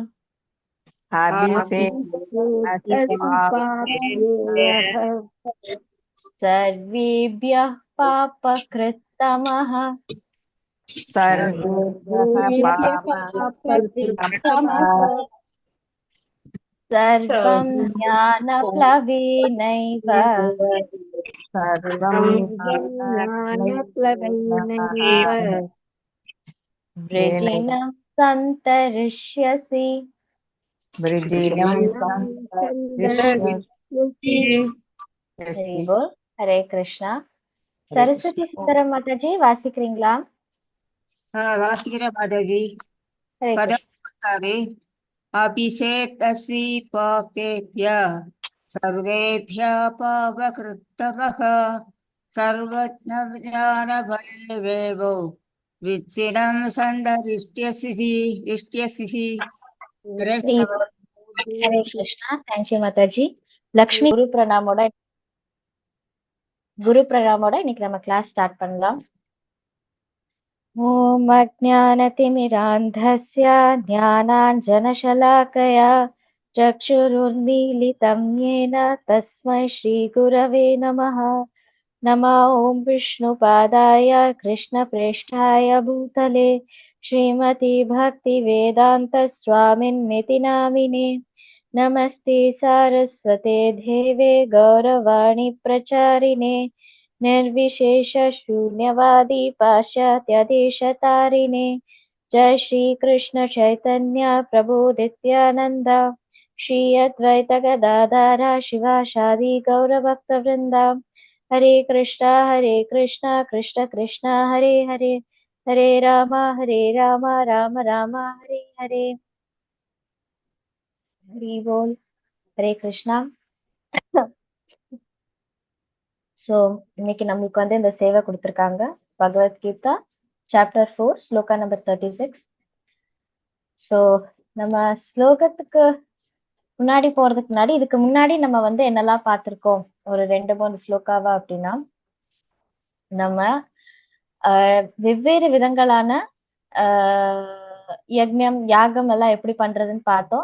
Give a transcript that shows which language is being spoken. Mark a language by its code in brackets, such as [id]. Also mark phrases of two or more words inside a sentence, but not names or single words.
[sa] सर्वेभ्यः पापकृत्तमः सर्वं ज्ञानप्लवेनैव वृजिनं सन्तरिष्यसि हरि बोल हरे कृष्णा सरस्वती सुंदरम माताजी வாசிக்கிறீங்களா [ta] வாசிக்கிற மாதாஜி [sa] हरे कृष्णा पदवि अपिशेकसि पापेभ्य सर्वेभ्य पापकृत्तमः सर्वज्ञानप्लवेनैव वृजिनं सन्तरिष्यसि हरे [ta] हरे कृष्णा [en] thank you [ta] माताजी லக்ஷ்மி குரு பிரணாமோட இன்னைக்கு நம்ம [en] class start [ta] பண்ணலாம் [sa] ॐ अज्ञानतिमिरान्धस्य ज्ञानाञ्जनशलाकया चक्षुरुन्मीलितं येन तस्मै श्रीगुरवे नमः नमः ॐ विष्णुपादाय कृष्णप्रेष्ठाय भूतले श्रीमती भक्तिवेदान्तस्वामिन्निति नामिने नमस्ते सारस्वते देवे गौरवाणी प्रचारिणे निर्विशेषशून्यवादी पाश्चात्यदेशतारिणे जय श्री कृष्ण चैतन्य प्रभु नित्यानंद श्री अद्वैत गदाधर शिवासादि गौरभक्तवृंदा हरे कृष्णा कृष्ण कृष्ण हरे हरे हरे राम राम राम हरे हरे [ta] हरि बोल हरे कृष्णा சோ இன்னைக்கு நம்மளுக்கு வந்து இந்த சேவை கொடுத்திருக்காங்க பகவத்கீதா சாப்டர் 4 ஸ்லோகா நம்பர் 36. சோ நம்ம ஸ்லோகத்துக்கு முன்னாடி போறதுக்கு முன்னாடி இதுக்கு முன்னாடி நம்ம வந்து என்னெல்லாம் பார்த்திருக்கோம் ஒரு 2-3 ஸ்லோகாவா அப்படின்னா நம்ம வெவ்வேறு விதங்களான யக்ஞம் யாகம் எல்லாம் எப்படி பண்றதுன்னு பார்த்தோம்.